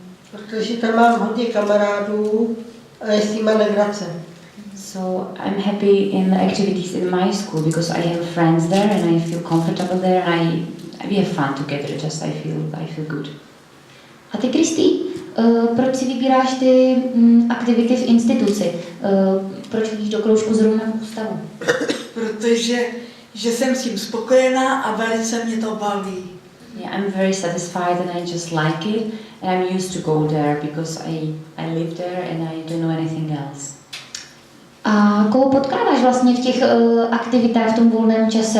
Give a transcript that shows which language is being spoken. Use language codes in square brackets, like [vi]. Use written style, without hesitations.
[cs] Protože tam mám hodně kamarádů a je s nima legrace. [en] So I'm happy in the activities in my school because I have friends there and I feel comfortable there and we have fun together. Just I feel good. [cs] A ty, Kristý, proč si vybíráš ty aktivity v instituci? Proč chodíš do kroužku zrovna v ústavu? Protože že jsem s tím spokojená a velice mě to baví. [en] Yeah, I'm very satisfied and I just like it and I'm used to go there because I live there and I don't know anything else. [cs] A koho potkáváš vlastně v těch aktivitách v tom volném čase?